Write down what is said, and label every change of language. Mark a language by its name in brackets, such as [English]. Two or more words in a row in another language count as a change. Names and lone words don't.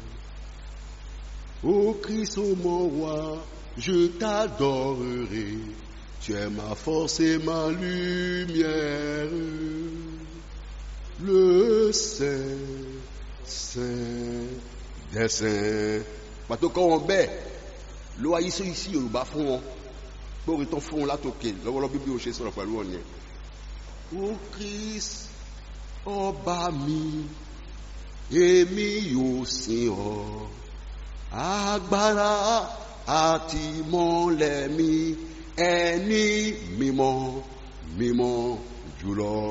[French] Ô Christ, ô mon roi, je t'adorerai. Tu es ma force et ma lumière. Le Saint des saints. [Yoruba] Pàtó kọ́ wọn bẹ́ẹ̀ ló wáyé sí Yorùbá fún wọn pé orin tó fún wọn látòkè lọ́wọ́lọ́wọ́ bí ó ṣe sọ̀rọ̀ pẹ̀lú wọn yẹn. Ô Christ, ọba mi, èmi yóò sìn ọ́. Agbára àti ìmọ́lẹ̀ mi, ẹni mímọ́ mímọ́ jùlọ.